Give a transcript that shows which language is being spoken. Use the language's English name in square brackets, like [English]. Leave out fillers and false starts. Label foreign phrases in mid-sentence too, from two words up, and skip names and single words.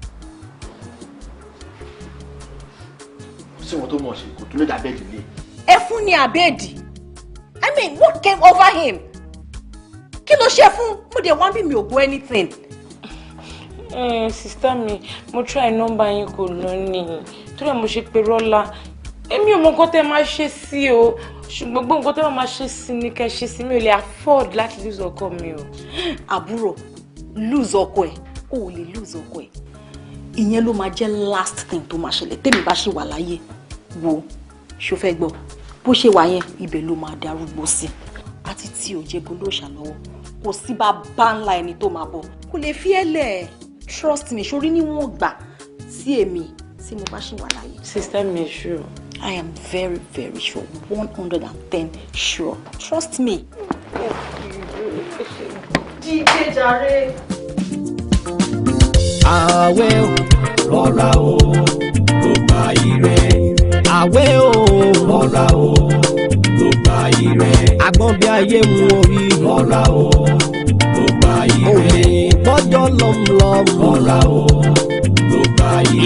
[Yoruba] Ṣé wọ́n tó mọ̀ ṣe kò tún lè dá bẹ́ẹ̀dì lé? Ẹ fún ni àbẹ́ẹ̀dì. [English] I mean, what came over him? [Yoruba] Kí ló ṣe fún? Mo dé wá bí mi ò gbọ́ anything. Sister mi, mo try number yín kò lọ ní. Torí mo ṣe pé Rọ́lá. Èmi ò mọ nǹkan tẹ́ máa ṣe sí o. Ṣùgbọ́n gbogbo nǹkan tẹ́ máa ṣe sí ni kẹ́ ṣe sí mi ò lè afford láti lose ọkọ mi o. Àbúrò, lose ọkọ ẹ̀. O lè lose ọkọ ẹ̀. ìyẹn ló máa jẹ́ [English] last thing [Yoruba] tó máa ṣẹlẹ̀ tèmi bá ṣe wà láyé wo ṣó fẹ́ gbọ́ bó ṣe wà yẹn ibẹ̀ ló máa darúgbó sí àti tí ò jẹ́ bó ló ṣàlọ́wọ́ kò sí bá ńlá ẹni tó máa bọ̀ kò lè fi ẹ́ lẹ̀ [English] trust me [Yoruba] ṣorí níwọ̀n gbà sí èmi tí mo bá ṣe wà láyé. Sister mi sure. [English] I am very, very sure. 110 sure. Trust me. DJ Jare. [Yoruba] Àwẹ̀ o, rọra o, tó gba ire. Àwẹ̀ o, rọra o, tó gba ire. Àgbọ̀n bí ayé mu orí. Rọra o, tó gba ire. Olè gbọ́jọ́ lọ́mùlọ́mù. Rọra o, tó gba ire.